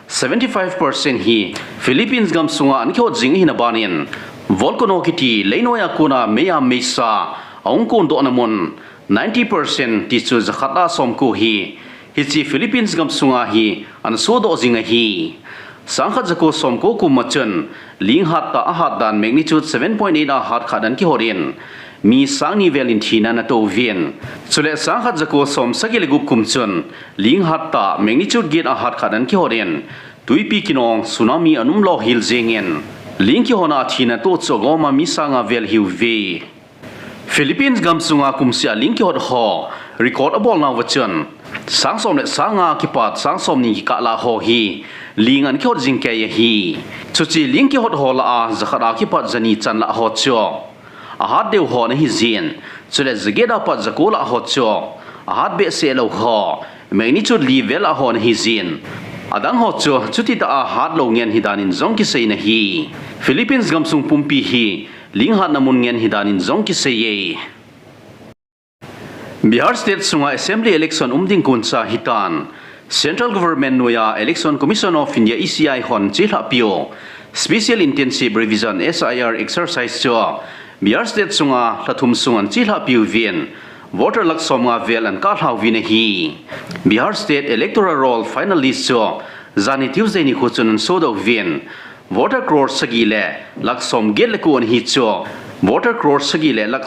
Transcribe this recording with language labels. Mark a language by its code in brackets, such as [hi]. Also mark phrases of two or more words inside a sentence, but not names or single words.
[tcz] 75% hi Philippines gam sunga an Kihot jing hi na banin volcano kiti leinoya kuna meya mesa ongkon do namon 90% ti chu zakhala som ku hi hichi Philippines gam sunga hi an so do jinga hi sangkhat jako som ko ku machun Ling hat ta a hat dan [en] magnitude 7.8 [tcz] a hat khadan ki horin mi sangi velin thina na to vien chule sangkhat jako som sagile gup kumchun Ling hat ta magnitude gate a hat khadan ki horen tuipi kinong tsunami anum lo hil jengen Ling ki hona thina to chogoma mi sanga vel hiu ve Philippines gam sunga kumsia Ling ki hot ho record abol na wachun sangsom le sanga ki pat sangsom ni ka la ho hi Ling an ki hot jing ke hi chuchi Ling ki hot ho la a zakhara ki pat jani chan la ho cho a hat deu ho na hi zin chule zageda pat zakola ho cho a hat be se lo ho magnitude level a ho na hi zin adang ho cho chuti ta a hat lo ngen hidanin zong ki sei na hi Philippines gam sung pumpi hi Ling hat namun ngen hidanin zong ki sei ye Bihar State sunga Assembly election umding kunsa hitan Central Government noya Election Commission of India ECI hon chila pio Special Intensive Revision SIR exercise cho Bihar State sunga lathum sungan chila piu vien voter lak somnga vel an ka thau vin hi Bihar State [en] electoral roll final list [tcz] cho zani Tuesday ni khuchun so do vien [en] voter crore [tcz] sagile lak som gel ko an hi cho [en] voter crore [tcz] sagile lak